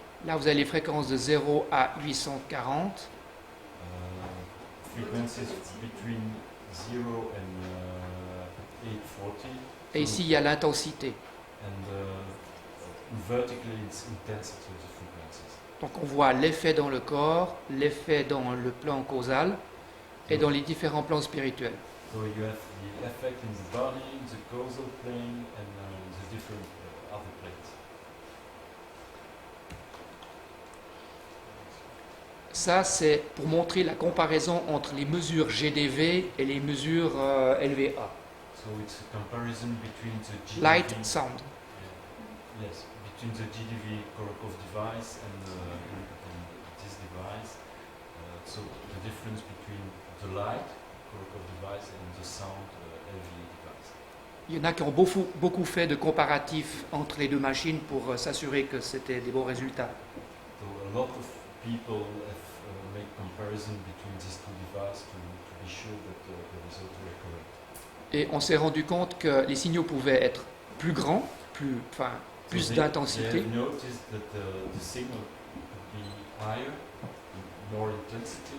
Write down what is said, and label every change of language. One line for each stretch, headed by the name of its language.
French: là vous avez les fréquences de 0 à 840,
English: frequencies between 0 and 840.
French: et ici il y a l'intensité.
English: And vertically it's intensity of the frequencies.
French: Donc on voit l'effet dans le corps, l'effet dans le plan causal et dans les différents plans spirituels.
English: So you have the effect in the body, the causal plane, and the different other planes.
French: Ça c'est pour montrer la comparaison entre les mesures GDV et les mesures LVA,
English: So it's a comparison between the GDV, Light Sound. yes, between the GDV Korokov device and this device. So the difference between the light Korokov device and the sound LVA device.
French: Il y en a qui ont beaucoup fait de comparatifs entre les deux machines pour s'assurer que c'était des bons résultats.
English: So a lot of people have made comparison between these two devices to be sure that the results were correct.
French: Et on s'est rendu compte que les signaux pouvaient être plus grands, plus
English: They
French: d'intensité,
English: have noticed that the signal could be higher, more intensity,